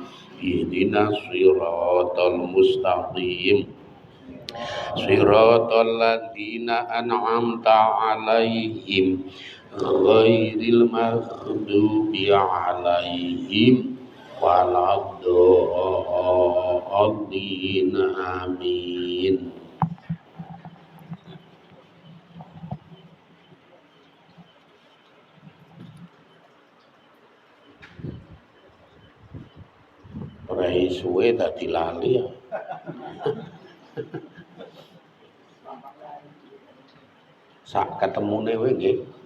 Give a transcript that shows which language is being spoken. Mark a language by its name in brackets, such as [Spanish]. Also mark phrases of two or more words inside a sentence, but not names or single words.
[Arabic] اهدنا الصراط المستقيم. صراط الذين أنعمت عليهم غير المغضوب عليهم ولا الضالين آمين. [Javanese] Rai suwe dadi lali ya. Sak ketemune kowe nggih.